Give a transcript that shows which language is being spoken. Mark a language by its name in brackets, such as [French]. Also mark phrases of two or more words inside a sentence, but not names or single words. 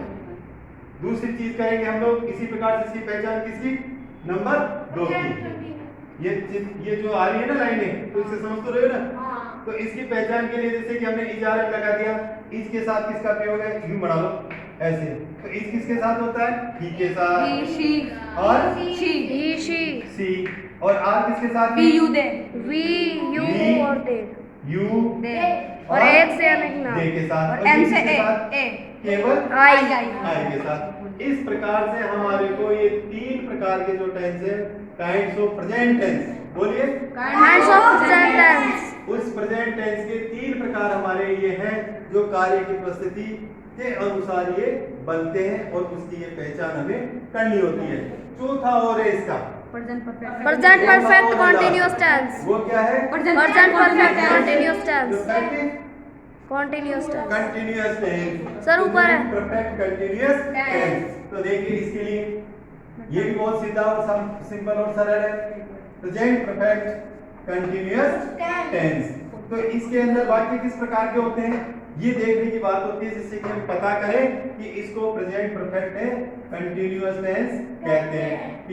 [Hindi] दूसरी चीज करेंगे हम लोग इसी प्रकार से, इसकी पहचान किसकी? नंबर 2 की। ये जो आ रही है ना लाइनें, तो इससे समझ तो रहे हो ना? तो इसकी पहचान के लिए जैसे कि हमने इजारत लगा दिया, इज के साथ किसका प्रयोग है? यूं बना लो ऐसे। तो इज किसके साथ होता है? ही के साथ, [English] he she [Hindi] और [English] she he, she, [Hindi] सी, और आर किसके साथ? [English] we you they we, you We, [Hindi] और they, यू, [English] they [Hindi] और एक से लिखना, दे के साथ, और ये m से किसके a साथ? a केवल I, आई के साथ। इस प्रकार से हमारे को ये 3 प्रकार के जो टेंस है, [English] kinds of present tense, [Hindi] बोलिए, [English] kinds of present tense, [Hindi] उस [English] present tense [Hindi] के 3 प्रकार हमारे ये हैं जो कार्य की प्रस्तुति के अनुसार ये बनते हैं और उसकी ये पहचान हमें करनी होती है। चौथा और है इसका [English] present perfect present perfect continuous tense, [Hindi] वो क्या है? [English] present perfect continuous tense, [Hindi] परफेक्ट [English] continuous tense, continuous tense. [Hindi] सर, ऊपर है। [English] perfect continuous tense. [Hindi] तो देखिए इसके लिए ये भी बहुत सीधा और सिंपल और सरल है, [English] present perfect continuous tense. [Hindi] तो इसके अंदर वाक्य किस प्रकार के होते हैं ये देखने की बात होती है, जिससे कि हम पता करें कि इसको [English] present perfect [Hindi] है [English] continuous tense [Hindi] कहते हैं।